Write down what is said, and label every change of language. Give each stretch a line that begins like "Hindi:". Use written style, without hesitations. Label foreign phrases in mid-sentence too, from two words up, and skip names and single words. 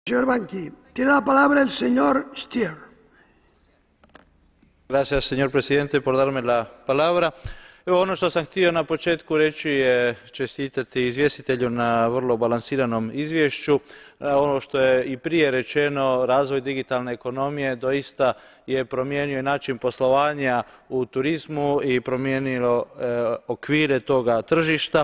Spanish: Señor Banqui, tiene la palabra el señor Stier. Gracias, señor presidente, por darme la palabra.
Croatian: Evo, ono što sam htio na početku reći je čestitati izvjestitelju na vrlo balansiranom izvješću. Ono što je i prije rečeno, razvoj digitalne ekonomije doista je promijenio i način poslovanja u turizmu i promijenilo okvire toga tržišta.